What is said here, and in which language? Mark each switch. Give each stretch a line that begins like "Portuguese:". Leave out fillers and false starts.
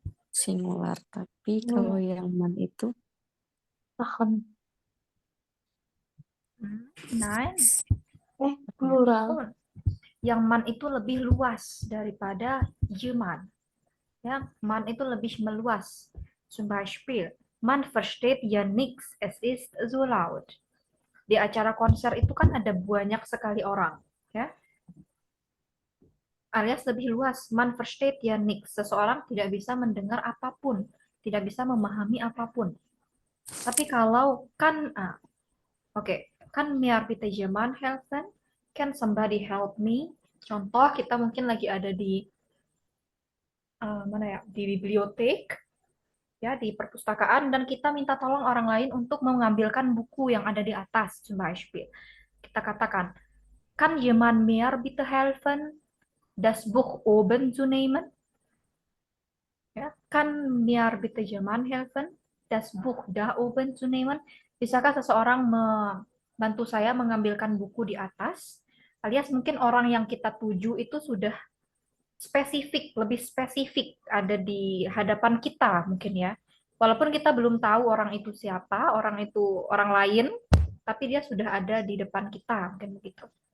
Indonesian: singular. Tapi kalau yang man itu Tahun.
English: Nine.
Indonesian: Plural. Yang man itu lebih luas daripada jemand. Ya, man itu lebih meluas.
German: Zum Beispiel, man versteht ja nichts, es ist so laut.
Indonesian: Di acara konser itu kan ada banyak sekali orang, ya. Alias lebih luas,
German: man versteht ja nichts.
Indonesian: Seseorang tidak bisa mendengar apapun, tidak bisa memahami apapun. Tapi kalau kan,
German: kan mir bitte jemand helfen,
English: can somebody help me?
Indonesian: Contoh, kita mungkin lagi ada di di bibliotek, ya, di perpustakaan, dan kita minta tolong orang lain untuk mengambilkan buku yang ada di atas,
German: zum Beispiel.
Indonesian: Kita katakan,
German: kann jemand mir bitte helfen, das Buch oben zu nehmen? Ya, kann mir bitte jemand helfen, das Buch da oben zu nehmen?
Indonesian: Bisakah seseorang membantu saya mengambilkan buku di atas? Alias mungkin orang yang kita tuju itu sudah lebih spesifik ada di hadapan kita mungkin ya. Walaupun kita belum tahu orang itu siapa, orang itu orang lain, tapi dia sudah ada di depan kita, mungkin begitu.